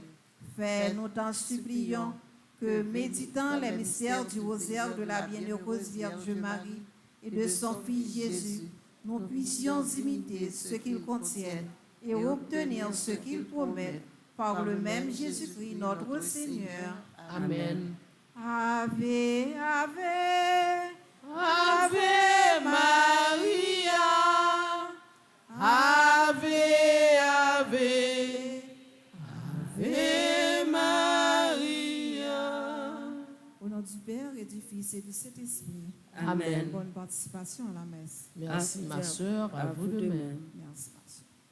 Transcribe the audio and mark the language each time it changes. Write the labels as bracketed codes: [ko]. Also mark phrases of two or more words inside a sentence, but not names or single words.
[fr] Fais-nous t'en supplions que, méditant les mystères du rosaire de la bienheureuse Vierge Marie et de son Fils Jésus, nous puissions imiter ce qu'ils contiennent et obtenir ce qu'ils promettent par le même Jésus-Christ notre Seigneur. Amen. [la] Ave, Ave, Ave Maria, Ave, Ave, Ave Maria. [fr] au nom du Père et du Fils et du Saint-Esprit. Amen. Bonne participation à la messe. Merci ma sœur, à vous de même. Merci, ma soeur.